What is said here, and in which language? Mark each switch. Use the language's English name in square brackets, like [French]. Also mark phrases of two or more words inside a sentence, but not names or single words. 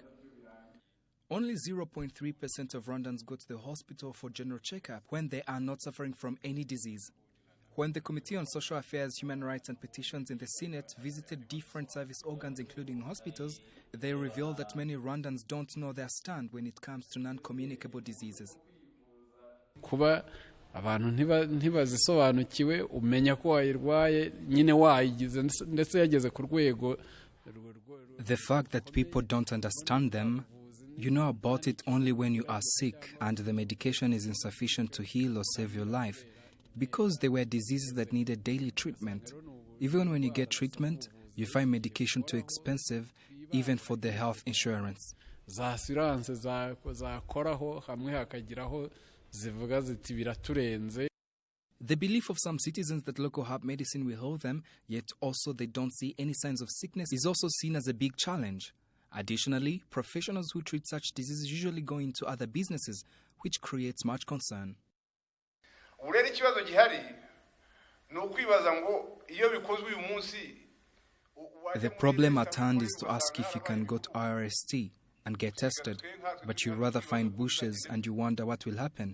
[English] Only 0.3% of Rwandans go to the hospital for general checkup when they are not suffering from any disease. When the Committee on Social Affairs, Human Rights and Petitions in the Senate visited different service organs, including hospitals, they revealed that many Rwandans don't know their stand when it comes to non-communicable diseases. [Kinyarwanda] abantu ntibazisobanukiwe umenya ko wayirwaye nyine wayigize ndetse yageze ku rwego. [English] The fact that people don't understand them, you know about it only when you are sick and the medication is insufficient to heal or save your life, because they were diseases that needed daily treatment. Even when you get treatment, you find medication too expensive, even for the health insurance. [Kinyarwanda] Za assurance zakoraho hamwe hakagiraho zivuga ziti biraturenze. [English] The belief of some citizens that local herb medicine will heal them, yet also they don't see any signs of sickness, is also seen as a big challenge. Additionally, professionals who treat such diseases usually go into other businesses, which creates much concern. The problem at hand is to ask if you can go to RST and get tested, but you rather find bushes and you wonder what will happen.